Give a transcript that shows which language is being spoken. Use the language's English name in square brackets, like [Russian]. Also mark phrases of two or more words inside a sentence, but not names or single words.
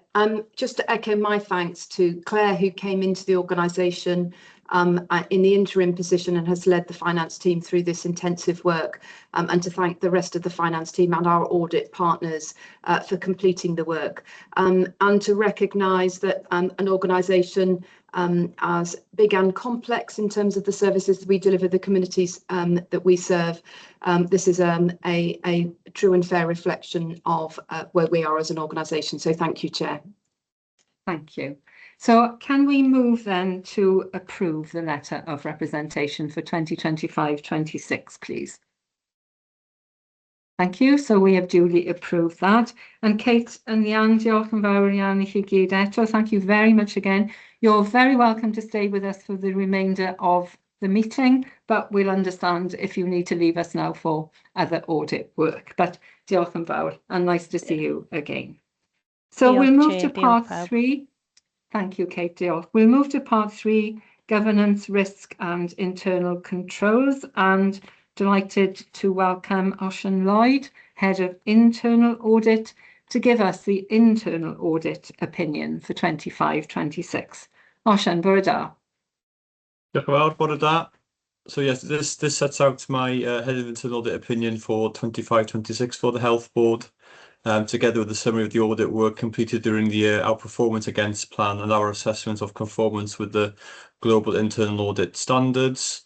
[English] Just to echo my thanks to Claire, who came into the organisation in the interim position and has led the finance team through this intensive work, and to thank the rest of the finance team and our audit partners for completing the work, and to recognise that an organisation as big and complex in terms of the services that we deliver the communities that we serve, this is a true and fair reflection of where we are as an organisation. So thank you, Chair. Thank you. So can we move then to approve the letter of representation for 2025-26, please? Thank you. So we have duly approved that. And Kate and Leanne, [Welsh] diolch yn fawr iawn I chi gyd eto. [English] Thank you very much again. You're very welcome to stay with us for the remainder of the meeting, but we'll understand if you need to leave us now for other audit work. [Welsh] But diolch yn fawr, [English] and nice to see you again. So we'll move to part 3. Thank you, Kate. Diolch. We'll move to part 3, governance, risk and internal controls, and delighted to welcome Osian Lloyd, Head of Internal Audit, to give us the internal audit opinion for 25-26. [Welsh] Osian, bore da. Diolch yn fawr, bore da. [English] So yes, this sets out my Head of Internal Audit opinion for 25-26 for the Health Board. Together with the summary of the audit work completed during the year, our performance against plan and our assessment of conformance with the global internal audit standards.